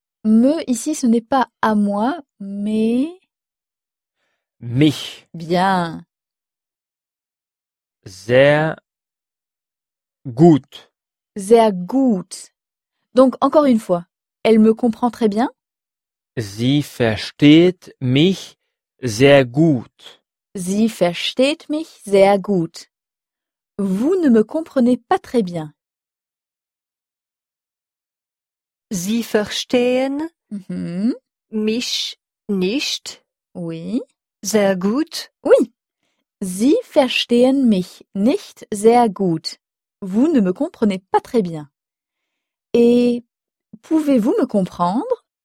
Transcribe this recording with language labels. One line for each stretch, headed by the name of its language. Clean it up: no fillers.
French: Me, ici, ce n'est pas à moi, mais.
German: Mich.
French: Bien.
German: Sehr gut. Sehr gut.
French: Donc, encore une fois, elle me comprend très bien.
German: Sie versteht mich sehr gut. Sie versteht mich sehr gut.
French: Vous ne me comprenez pas très bien.
German: Sie verstehen mich nicht.
French: Oui.
German: Sehr gut.
French: Oui.
German: Sie verstehen mich nicht sehr gut.
French: Vous ne me comprenez pas très bien. Et pouvez-vous me comprendre?